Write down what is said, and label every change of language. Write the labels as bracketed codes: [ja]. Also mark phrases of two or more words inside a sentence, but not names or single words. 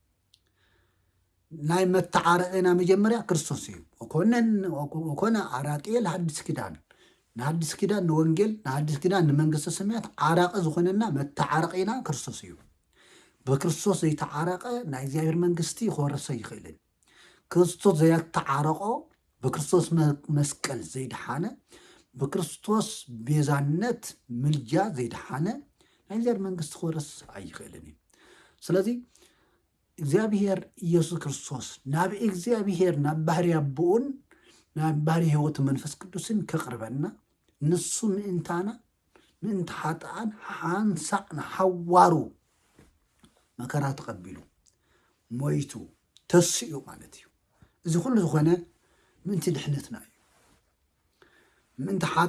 [ti] ናይ መተዓረቂና መጀመርያ ክርስቶስ እዩ [gez] ወኮነ ዓራቂ ለሐዲስ ኪዳን [ti] ንሐዲስ ኪዳን ንወንጌል ንሐዲስ ኪዳን ንመንግስተ ሰማያት ዓራቂ ዝኾነና መተዓረቂና ክርስቶስ እዩ በክርስቶስ ዘይተዓረቀ ናይ እግዚአብሔር መንግስቲ ክወርሰ ይኽእልን ክርስቶስ ዘይተዓረቆ በክርስቶስ መስቀል ዘይድሓነ በክርስቶስ ቤዛነት ምልጃ ዘይድሓነ ናይ እግዚአብሔር መንግስቲ ክወርስ ኣይኽእልን እዩ ስለዚ እግዚአብሔር ኢየሱስ ክርስቶስ ናብ እግዚአብሔር ናብ ባህሪ አቦን ናብ ባህሪ ህይወት መንፈስ ቅዱስን ከቅርበና ንሱ ምእንታና ምእንታ ሓጥኣን ሓንሳእ ንሓዋሩ መከራ ተቐቢሉ ሞይቱ ተስኡ ማለት እዩ። እዚ ኩሉ ዝኾነ ምእንቲ ድሕነትና እዩ። ምእንቲ